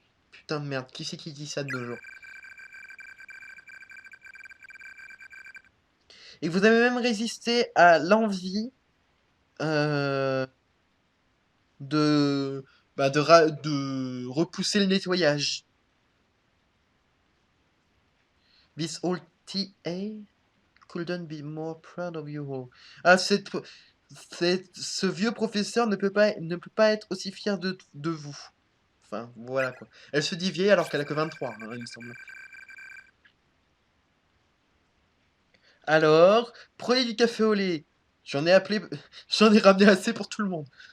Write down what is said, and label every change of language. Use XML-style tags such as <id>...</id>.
<fr>Putain de merde, qui c'est qui dit ça de nos jours? Et vous avez même résisté à l'envie euh, de, de repousser le nettoyage.</fr> <en>This old TA couldn't be more proud of you all.</en> <fr>Ah, ce vieux professeur ne peut pas être aussi fier de vous. Enfin, voilà quoi. Elle se dit vieille alors qu'elle a que 23, hein, il me semble. Alors, prenez du café au lait. J'en ai appelé, j'en ai ramené assez pour tout le monde.</fr>